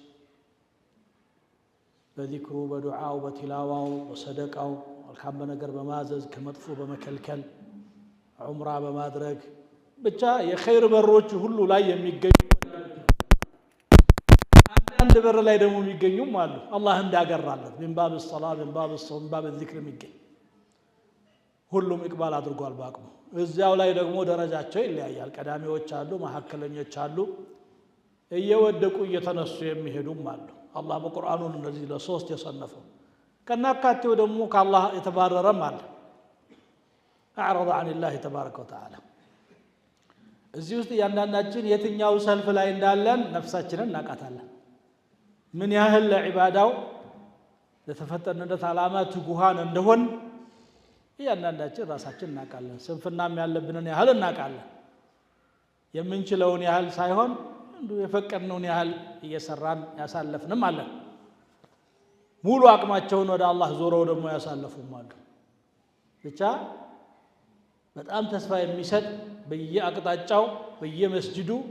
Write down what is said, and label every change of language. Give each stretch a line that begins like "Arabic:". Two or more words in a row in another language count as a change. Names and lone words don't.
Amharic: በዚክሩ በዱዓው በቲላዋው በሰደቃው መልካም ነገር በማዘዝ ከመጥፎ በመከልከል ዑምራ በማድረግ ብቻ የኸይር በሮች ሁሉ ላይ የሚገኙ አንድ በር ላይ ደግሞ የሚገኙም አሉ አላህ እንዳገራለት
Arabic: من باب الصلاه من باب الصوم من باب الذكر
Amharic: የሚገኝ ሁሉም ኢቅባል አድርጓል ባቅሙ እዚያው ላይ ደግሞ ደረጃቸው ይለያያል ቀዳሚዎች አሉ መሐከለኞች አሉ እየወደቁ እየተነሱ የሚሄዱም አሉ አላህ በቁርአኑ እነዚህ ለሶስት የሰነፈው ከናካቴው ደግሞ ከአላህ የተባረረም አለ
Arabic: اعرض عن الله تبارك وتعالى
Amharic: እዚህ ውስጥ ያንዳንዳችን የትኛው ሰልፍ ላይ እንዳለን ነፍሳችንን እናቃታለን ምን ያህል ለዒባዳው ለተፈጠረለት ዓላማ ትጉሃን እንደሆን ያንዳንዳችን ራሳችን እናቃለን ስንፍናም ያለብንን ያህል እናቃለን የምንችለውን ያህል ሳይሆን እንዱ የፈቀድነውን ያህል እየሰራን ያሳለፍንም አለን ሙሉ አቅማቸውን ወደ አላህ ዞረው ደግሞ ያሳለፉም አሉ ብቻ በጣም ተስፋ የሚሰጥ በየአቅጣጫው በየመስጂዱ